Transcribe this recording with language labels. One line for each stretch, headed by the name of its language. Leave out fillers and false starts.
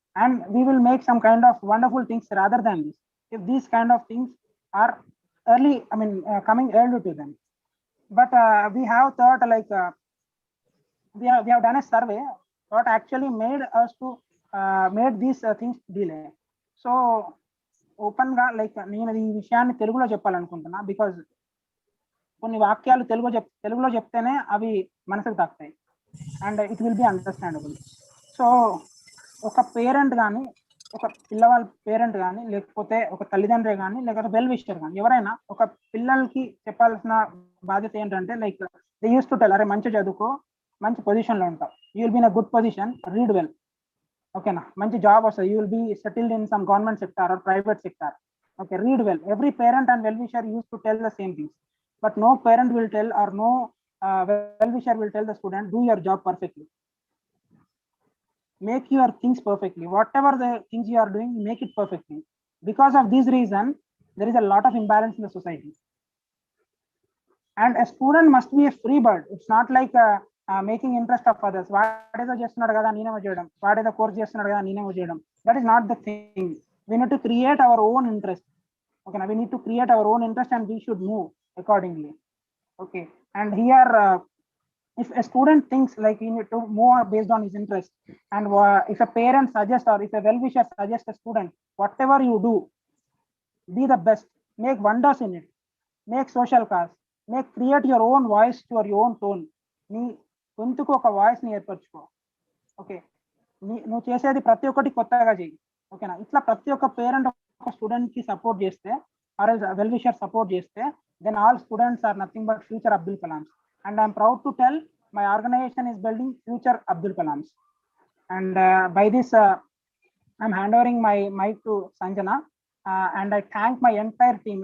English: And we will make some kind of wonderful things rather than this. If these kind of things are early, coming early to them. But we have thought like we have done a survey what actually made us to made these things delay.
Telugu: So open గా like నేను ఈ విషయాన్ని తెలుగులో చెప్పాలనుకుంటున్నా because కొన్ని వాక్యాలు తెలుగులో చెప్తేనే అవి మనసుకు తాకుతాయి
English: And it will be understandable.
Telugu: So ఒక పేరెంట్ కానీ ఒక పిల్లవాళ్ళ పేరెంట్ కానీ లేకపోతే ఒక తల్లిదండ్రి కానీ లేకపోతే వెల్ విషర్ కానీ ఎవరైనా ఒక పిల్లలకి చెప్పాల్సిన బాధ్యత ఏంటంటే
English: like they use to tell
Telugu: అరే మంచి చదువుకో మంచి పొజిషన్ లో ఉంటావు,
English: you will be in a good position,
Telugu: read well, ఓకేనా, మంచి జాబ్ వస్తుంది,
English: you will be settled in some government sector or private sector,
Telugu: okay, read well.
English: Every parent and well wisher use to tell the same things, but no parent will tell or no well-wisher will tell the student do your job perfectly, make your things perfectly, whatever the things you are doing make it perfectly. Because of this reason there is a lot of imbalance in the society, and a student must be a free bird. It's not like making interest of others.
Telugu: వాడేదో చేస్తున్నాడు కదా నేనేమో చేయడం, వాడేదో course చేస్తున్నాడు కదా నేనేమో చేయడం,
English: that is not the thing. We need to create our own interest, okay, we need to create our own interest and we should move accordingly, okay. And here if a student thinks like he need to move based on his interest, and if a parent suggests or if a well-wisher suggests a student, whatever you do, be the best, make wonders in it, make social cause, create your own voice to your own tone.
Telugu: నీ గొంతుకు ఒక voice ని ఏర్పరచుకో, okay, నువ్వు చేసేది ప్రతి ఒక్కటి కొత్తగా చెయ్యి, ఓకేనా. ఇట్లా ప్రతి ఒక్క పేరెంట్ ఒక స్టూడెంట్ కి సపోర్ట్ చేస్తే
English: Or well wisher support చేస్తే then all students are nothing but future Abdul Kalams, and I am proud to tell my organization is building future Abdul Kalams. And by this I am handovering my mic to Sanjana, and I thank my entire team.